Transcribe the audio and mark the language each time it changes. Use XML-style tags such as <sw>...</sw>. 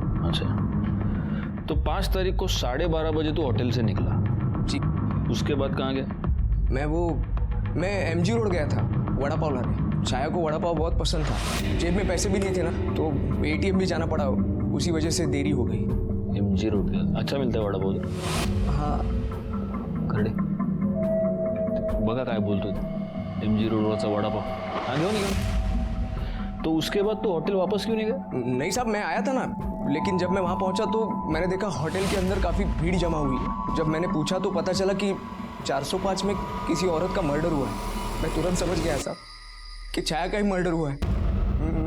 <hi>अच्छा, तो 5 तारीख को 12:30 बजे तो होटल से निकला जी। उसके बाद कहाँ गया? मैं एमजी रोड गया था वड़ा पाव लाने। छाया को वड़ा पाव बहुत पसंद था, जेब में पैसे भी नहीं थे ना, तो एटीएम भी जाना पड़ा, उसी वजह से देरी हो गई। एमजी रोड गया, अच्छा मिलता है वड़ा पाव? हाँ।</hi> <mr>खरडे बघा काय बोलतो, एमजी रोडवरचा वड़ा पाव, हाँ घेऊन निघा।</mr> <hi>तो उसके बाद तो होटल वापस क्यों नहीं गया? नहीं साहब, मैं आया था ना, लेकिन जब मैं वहाँ पहुँचा तो मैंने देखा होटल के अंदर काफ़ी भीड़ जमा हुई है। जब मैंने पूछा तो पता चला कि 405 में किसी औरत का मर्डर हुआ है। मैं तुरंत समझ गया साहब कि छाया का ही मर्डर हुआ है।</hi>